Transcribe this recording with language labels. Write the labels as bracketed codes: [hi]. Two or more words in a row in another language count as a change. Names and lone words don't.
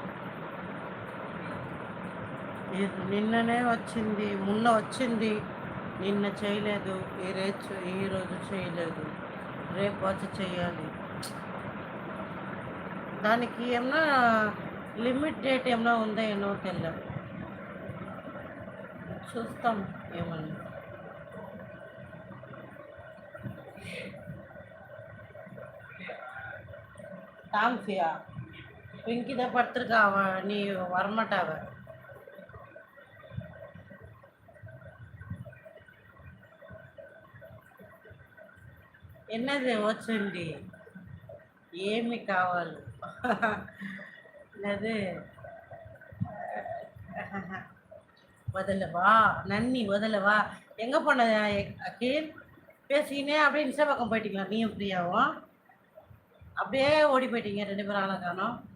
[te] నిన్ననే వచ్చింది, మొన్న వచ్చింది, నిన్న చేయలేదు, ఈరోజు చేయలేదు, రేపు వచ్చి చేయాలి. దానికి ఏమన్నా లిమిట్ డేట్ ఏమన్నా ఉందా ఏమో తెలియదు. చూస్తాం ఏమన్నా. [ta] டான்ஸியா பிங்கி தான் படுத்திருக்கா. நீ வரமாட்டாவ. என்னது వచ్చింది? [te] ఏమి కావాలి? [ta] என்னது? வதலவா நன்னி வதலவா. எங்கே போன அகில்? பேசிக்கினே அப்படியே இன்ஸ்டா பக்கம் போயிட்டீங்களா நீயும் பிரியாவும்? அப்படியே ஓடி போயிட்டீங்க ரெண்டு பேரும். ஆளை காணோம்.